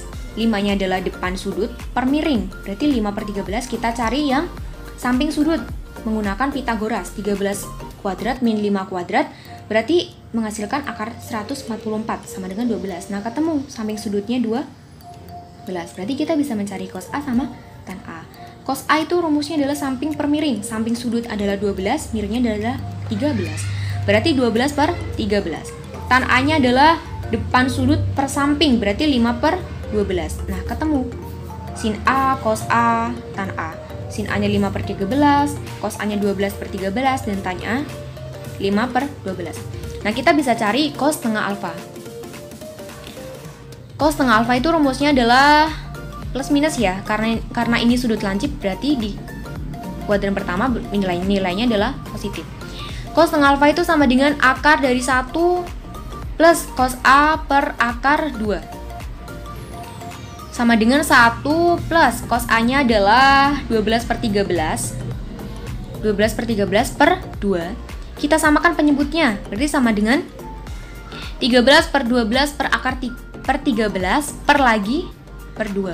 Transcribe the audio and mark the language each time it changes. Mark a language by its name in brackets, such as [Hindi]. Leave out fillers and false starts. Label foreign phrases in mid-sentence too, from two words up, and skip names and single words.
[Indonesian] 5-nya adalah depan sudut per miring. Berarti 5/13 kita cari yang samping sudut menggunakan Pitagoras. 13 kuadrat min 5 kuadrat berarti menghasilkan akar 144 sama dengan 12. Nah, ketemu samping sudutnya 12. Berarti kita bisa mencari cos A sama tan A. Cos A itu rumusnya adalah samping per miring. Samping sudut adalah 12, miringnya adalah 13. Berarti 12/13. Tan A-nya adalah depan sudut per samping, berarti 5/12. Nah, ketemu sin A, cos A, tan A. Sin A-nya 5/13, cos A-nya 12/13, dan tan A 5/12. Nah, kita bisa cari cos setengah alfa. Cos setengah alfa itu rumusnya adalah plus minus ya, karena ini sudut lancip berarti di kuadran pertama nilainya adalah positif. Cos setengah alfa itu sama dengan akar dari 1 plus cos A per akar 2. Sama dengan 1 plus cos A-nya adalah 12/13. 12/13 per 2. Kita samakan penyebutnya, berarti sama dengan 13/12 per akar per 13 per lagi per 2.